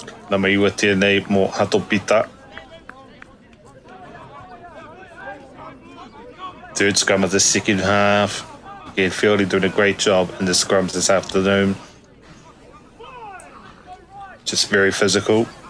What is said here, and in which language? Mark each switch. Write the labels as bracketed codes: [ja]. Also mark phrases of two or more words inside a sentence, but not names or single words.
[mi] Nā mai ua tēnei mō Hatopita. [en] Third scrum of the second half. Again, Feilding doing a great job in the scrums this afternoon. Just very physical.